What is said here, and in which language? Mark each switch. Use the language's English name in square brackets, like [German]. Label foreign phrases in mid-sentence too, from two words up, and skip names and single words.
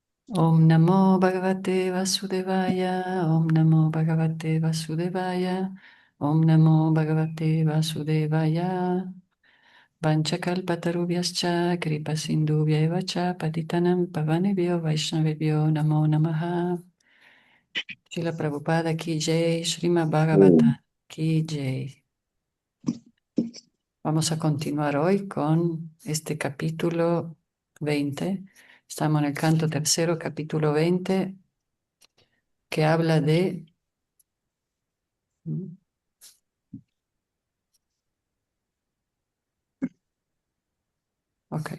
[Sanskrit] ॐ नमो भगवते वासुदेवाय, ॐ नमो भगवते वासुदेवाय, ॐ नमो भगवते वासुदेवाय. वाञ्छाकल्पतरुभ्यश्च कृपासिन्धुभ्य एव च पतितानां पावनेभ्यो वैष्णवेभ्यो नमो नमः. [Hindi] श्रील प्रभुपाद की जय, श्रीमद् भागवतम् की जय. [Spanish] Vamos a continuar hoy con este capítulo 20. Estamos en el canto tercero, capítulo 20, que habla de... Ok.